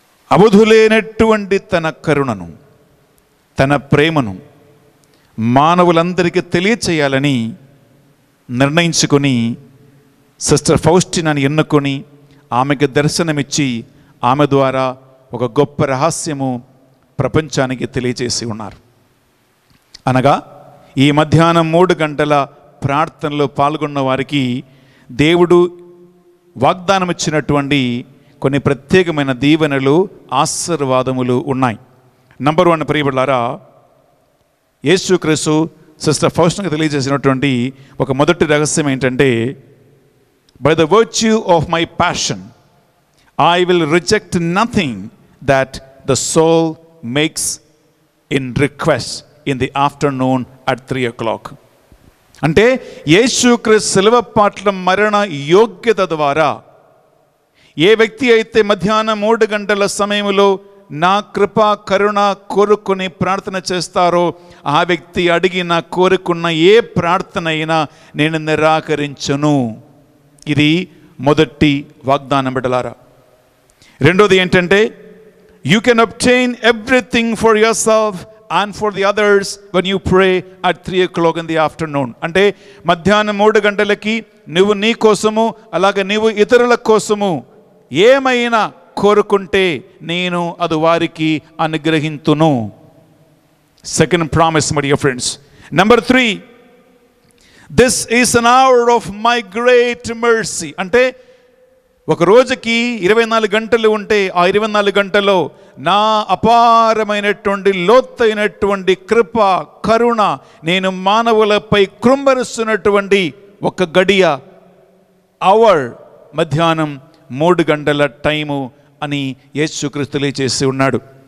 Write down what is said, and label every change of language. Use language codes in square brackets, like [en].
[te] అవధులేనటువంటి తన కరుణను, తన ప్రేమను మానవులందరికీ తెలియచేయాలని నిర్ణయించుకొని సిస్టర్ ఫౌస్టినాని ఎన్నుకొని ఆమెకు దర్శనమిచ్చి ఆమె ద్వారా ఒక గొప్ప రహస్యము ప్రపంచానికి తెలియచేసి ఉన్నారు. అనగా ఈ మధ్యాహ్నం 3 గంటల ప్రార్థనలో పాల్గొన్న వారికి దేవుడు వాగ్దానం ఇచ్చినటువంటి కొన్ని ప్రత్యేకమైన దీవెనలు, ఆశీర్వాదములు ఉన్నాయి. నంబర్ 1 ప్రియబిడ్డలారా, యేసుక్రీస్తు సిస్టర్ ఫౌస్టినాకి తెలియజేసినటువంటి ఒక మొదటి రహస్యం ఏంటంటే, [en] by the virtue of my passion I will reject nothing that the soul makes in request in the afternoon at 3 o'clock. [te] అంటే యేసుక్రీస్తు శిలువ పట్ల మరణ యోగ్యత ద్వారా ఏ వ్యక్తి అయితే మధ్యాహ్నం 3 గంటల సమయంలో నా కృప కరుణ కోరుకుని ప్రార్థన చేస్తారో ఆ వ్యక్తి అడిగిన కోరుకున్న ఏ ప్రార్థన అయినా నేను నిరాకరించను. ఇది మొదటి వాగ్దానం బిడ్డలారా. రెండోది ఏంటంటే, [en] You can obtain everything for yourself and for the others when you pray at 3 o'clock in the afternoon. [te] అంటే మధ్యాహ్నం 3 గంటలకి నువ్వు నీ కోసము అలాగే నువ్వు ఇతరుల కోసము ఏమైనా కోరుకుంటే నేను అది వారికి అనుగ్రహింతును. [en] Second promise my dear friends. Number 3, this is an hour of my great mercy. [te] అంటే ఒక రోజుకి 24 గంటలు ఉంటే ఆ 24 గంటల్లో నా అపారమైనటువంటి లోతైనటువంటి కృప కరుణ నేను మానవులపై కృంభరిస్తున్నటువంటి ఒక గడియ అవర్ మధ్యాహ్నం 3 గంటల టైము అని యేసుక్రీస్తు తెలియజేసి ఉన్నాడు.